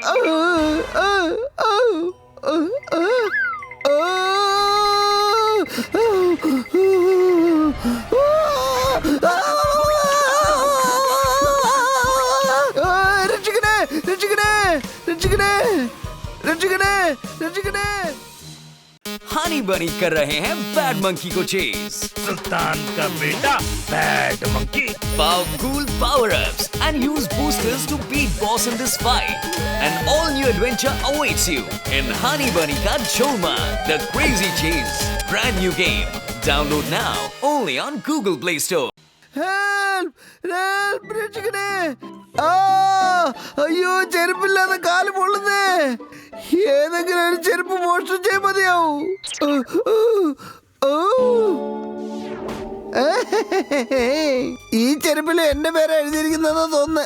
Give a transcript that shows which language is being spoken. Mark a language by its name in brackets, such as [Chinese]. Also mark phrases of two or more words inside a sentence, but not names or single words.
[Malayalam] രക്ഷിക്കണേ, രക്ഷിക്കണേ, രക്ഷിക്കണേ, രക്ഷിക്കണേ, രക്ഷിക്കണേ. [Hindi] हनी बनी कर रहे हैं बैड मंकी को चेस. सुल्तान का बेटा बैड मंकी. [English] Powerful power-ups and use boosters to beat boss in this fight. An all-new adventure awaits you in Honey Bunny Ka Jolman, The Crazy Chase. Brand new game. Download now only on Google Play Store. Help! Help! [Malayalam] രക്ഷിക്കണേ. അയ്യോ, ചെരുപ്പില്ലാതെ കാല് പൊള്ളുന്നേ. ഏതെങ്കിലും ഒരു ചെരുപ്പ് മോഷ്ടിച്ചേ മതിയാവും. ഈ ചെരുപ്പിൽ എന്റെ പേര് എഴുതിയിരിക്കുന്നതെന്ന് തോന്നുന്നു.